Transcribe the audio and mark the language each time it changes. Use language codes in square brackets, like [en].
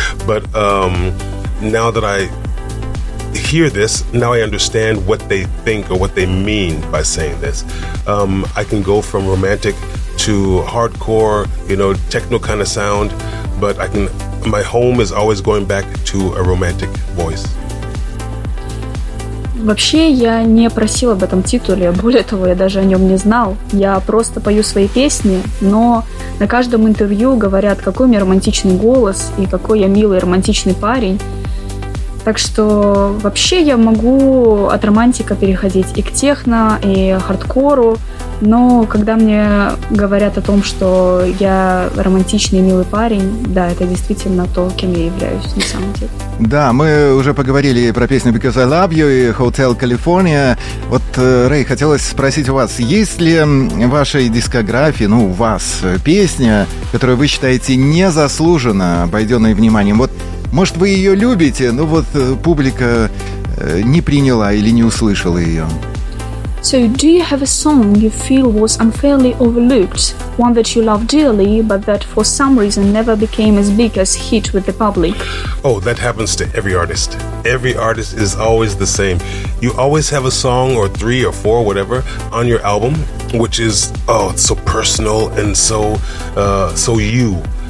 [en] But now that I hear this, now I understand what they think or what they mean by saying this. I can go from romantic to hardcore, you know, techno kind of sound, but I can, my home is always going back to a romantic voice. [ru] Вообще, я не просил об этом титуле, более того, я даже о нем не знал. Я просто пою свои песни, но на каждом интервью говорят, какой у меня романтичный голос и какой я милый романтичный парень. Так что вообще я могу от романтика переходить и к техно, и хардкору, но когда мне говорят о том, что я романтичный, милый парень, да, это действительно то, кем я являюсь на самом деле. Да, мы уже поговорили про песню «Because I Love You» и «Hotel California». Вот, Рэй, хотелось спросить у вас, есть ли в вашей дискографии, ну, у вас песня, которую вы считаете незаслуженно обойденной вниманием? Вот, может, вы ее любите, но вот публика не приняла или не услышала ее. [en] So, do you have a song you feel was unfairly overlooked? One that you love dearly, but that for some reason never became as big as hit with the public? Oh, that happens to every artist. Every artist is always the same. You always have a song or three or four, whatever, on your album, which is, oh, it's so personal and so, so you.